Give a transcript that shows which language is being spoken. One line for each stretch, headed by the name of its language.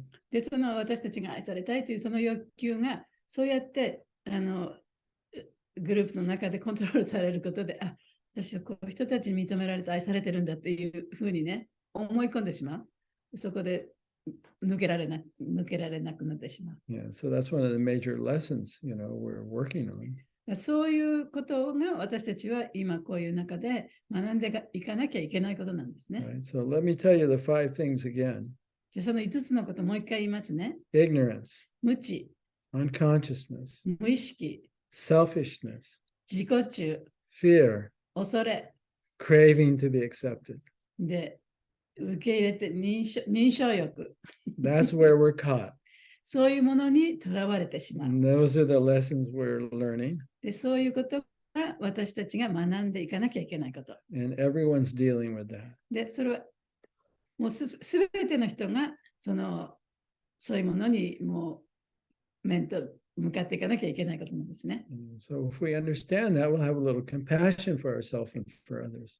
Japanese: で、その私たちが愛されたいというその欲求が、そうやってグループの中でコントロールされることで、私はこういう人たちに認められて愛されてるんだっていうふうにね、思い込んでしまう。そこで抜けられなくなってしまう。
English: Yeah, so that's one of the major lessons, we're working on.
Japanese: そういうことが私たちは今こういう中で学んでいかなきゃいけないことなんですね。
English: Right? So let me tell you the 5 things again.
Japanese: じゃあその5つのこともう一回言いますね。
English: Ignorance,
Japanese: 無知、
English: unconsciousness,
Japanese: 無意識、
English: selfishness,
Japanese: 自己中、
English: fear,
Japanese: 恐れ、
English: craving to be accepted.
Japanese: で、受け入れて認証欲。
English: That's where we're caught.
Japanese: そういうものにとらわれてしまう。
English: And those are the lessons we're learning.
Japanese: で、そういうことが私たちが学んでいかなきゃいけないこと。
English: And everyone's dealing with that.
Japanese: で、それはもうすべての人がそういうものにもう面と向かっていかなきゃいけないことなんですね。
English: So if we understand that, we'll have a little compassion for ourselves and for others.